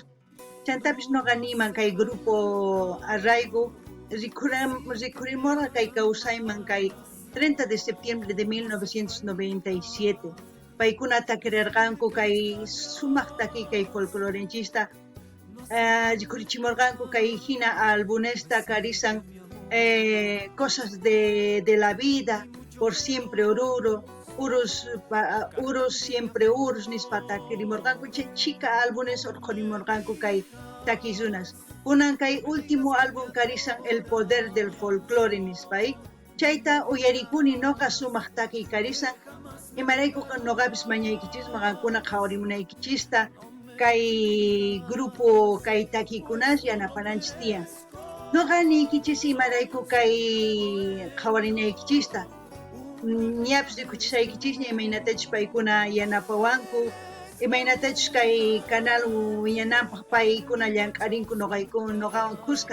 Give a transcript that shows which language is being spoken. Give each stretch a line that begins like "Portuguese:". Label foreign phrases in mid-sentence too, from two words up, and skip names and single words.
Quechua: Chantapis noqa niman kay grupo arraigo rikurimurqa kay kawsayman kay
Spanish: 30 de septiembre de 1997.
Quechua: Paykuna takirirqanku kay sumaq takiy kay folclorenchista rikurichimurqanku kay hina albumesta karisan cosas de la vida, por siempre oruro, urus siempre urus nispa takirimurqanku chay chika álbumes orqorimurqanku kay takizunas. Kunan kay
Spanish: último álbum
Quechua: karisan El poder del folclore nispay. Chayta uyarikuni noqa sumaq takiy karisan imarayku noqapis mañaykichisma qankuna qhawarimunaykichista kay grupo kay takiykunas yanapananchis tiyan. Noqa niykichis imarayku kay qhawarinaykichista ñapis rikuchisaykichis imaynatachus paykuna yanapawanku imaynatachus kay canal wiñananpaq paykuna llank'arinku noqawan kusqa.